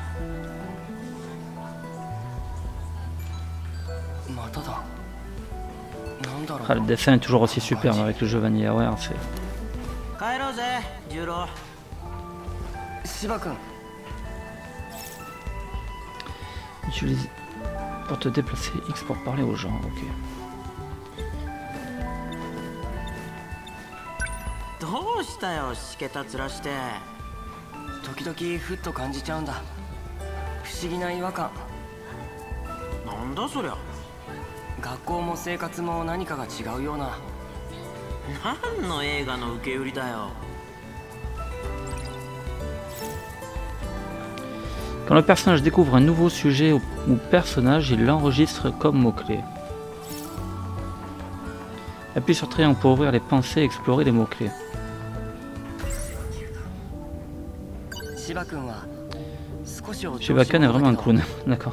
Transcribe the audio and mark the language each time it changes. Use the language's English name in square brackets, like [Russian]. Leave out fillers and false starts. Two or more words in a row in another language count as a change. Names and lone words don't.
[French] Ah, le dessin est toujours aussi superbe avec le jeu VanillaWare, c'est... Utilise pour te déplacer, X pour parler aux gens, ok. [Japanese] どうしたよ、しけたつらして。時々ふっと感じちゃうんだ。不思議な違和感。なんだそりゃ。学校も生活も何かが違うような。何の映画の受け売りだよ。 [French] Quand le personnage découvre un nouveau sujet ou personnage, il l'enregistre comme mot-clé. Appuie sur triangle pour ouvrir les pensées et explorer les mots-clés. Shiba-kun est vraiment un clown, d'accord.